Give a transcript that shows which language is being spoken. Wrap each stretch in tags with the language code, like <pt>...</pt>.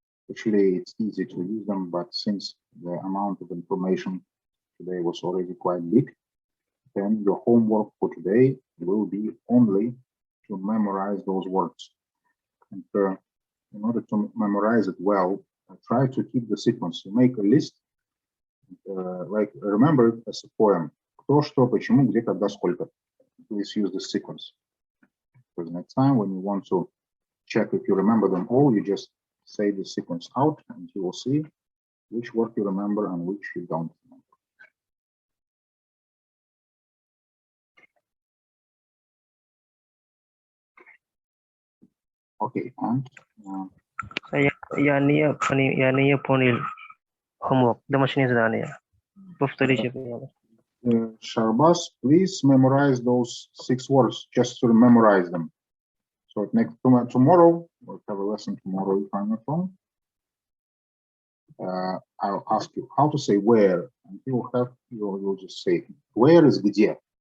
<en>Actually, it's easy to use them, but since the amount of information today was already quite big, then your homework for today will be only to memorize those words. And in order to memorize it well, try to keep the sequence. You make a list, like remember it as a poem.</en> <ru>Кто, что, почему, где, когда, сколько.</ru> <en>Please use the sequence. Because next time when you want to check if you remember them all, you just say the sequence out and you will see which word you remember and which you don't remember. Okay, and</en> <ru>Я не понял homework. Домашнее задание. Повторите, пожалуйста.</ru> <en>Sharbas, please memorize those 6 words just to memorize them. So tomorrow, we'll have a lesson tomorrow if I'm not wrong. I'll ask you how to say where, and you'll just say where is где.</en>